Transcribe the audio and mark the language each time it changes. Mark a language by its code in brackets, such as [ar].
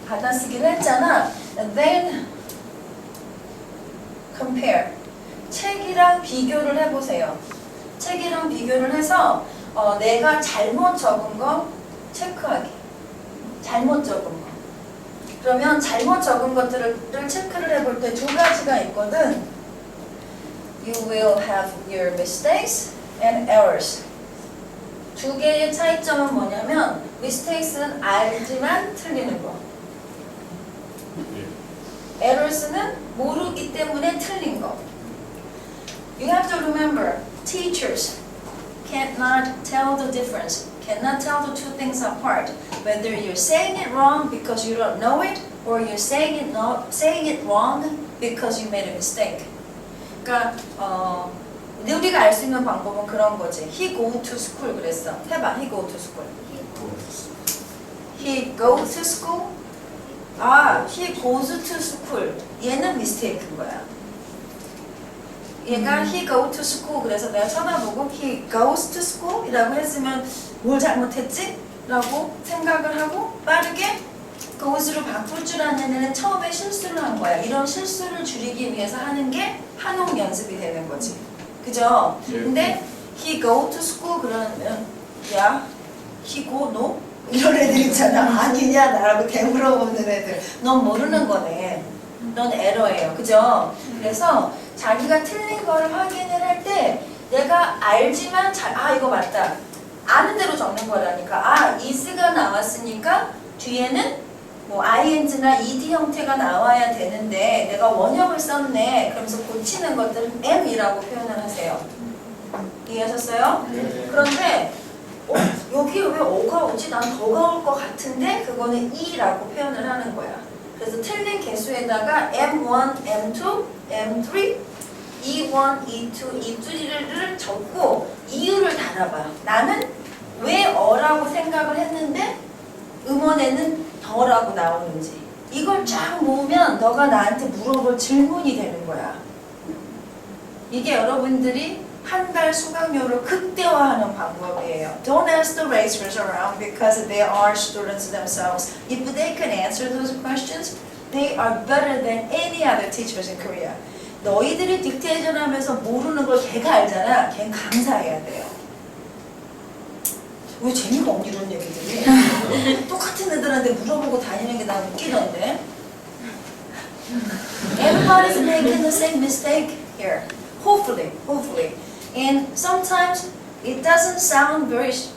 [ko] 받아쓰기를 했잖아. [en] And then compare. [ko] 책이랑 비교를 해보세요. 책이랑 비교를 해서 내가 잘못 적은 거 체크하기. 잘못 적은 거. 그러면 잘못 적은 것들을 체크를 해볼 때 두 가지가 있거든. [en] You will have your mistakes and errors. [ko] 두 개의 차이점은 뭐냐면 mistakes는 알지만 틀리는 거. errors는 모르기 때문에 틀린 거. [en] You have to remember, teachers cannot tell the difference, cannot tell the two things apart. Whether you're saying it wrong because you don't know it, or you're saying it wrong because you made a mistake. [ko] 그러니까 우리가 알 수 있는 방법은 그런 거지. [en] He go to school [ko] 그랬어. 해봐. [en] He go to school. He go to school. He goes to school. [ko] 얘는 mistake인 거야. 얘가 [en] he go to school [ko] 그래서 내가 쳐다보고 [en] he goes to school [ko] 이라고 했으면 뭘 잘못했지? 라고 생각을 하고 빠르게 goes로 바꿀 줄 아는 애는 처음에 실수를 한 거야. 이런 실수를 줄이기 위해서 하는 게 한옥 연습이 되는 거지. 그죠? 근데 [en] he go to school [ko] 그러면 야, [en] he go no? [ko] 이런 애들 있잖아. 아니냐 나라고 대물어보는 애들. 넌 모르는 거네. 넌 에러예요. 그죠? 그래서 자기가 틀린 거를 확인을 할 때 내가 알지만 이거 맞다. 아는 대로 적는 거라니까. is가 나왔으니까 뒤에는 뭐 ing나 ed 형태가 나와야 되는데 내가 원형을 썼네. 그러면서 고치는 것들은 am이라고 표현을 하세요. 이해하셨어요? 네. 그런데 여기 왜 어가 오지? 난 더가 올 것 같은데 그거는 e라고 표현을 하는 거야. 그래서 틀린 개수에다가 M1, M2, M3, E1, E2, E3를 적고 이유를 달아봐. 나는 왜 어라고 생각을 했는데 음원에는 더라고 나오는지. 이걸 쫙 모으면 너가 나한테 물어볼 질문이 되는 거야. 이게 여러분들이 한 달 수강료를 극대화하는 방법이에요. [en] Don't ask the racers around because they are students themselves. If they can answer those questions, they are better than any other teachers in Korea. [ko] 너희들이 딕테이션 하면서 모르는 걸 걔가 알잖아. 걔는 강사해야 돼요. 왜 재미가 없니 이런 얘기들이? 똑같은 애들한테 물어보고 다니는 게 난 웃기던데. [en] Everybody's making the same mistake here. Hopefully. And sometimes it doesn't sound very.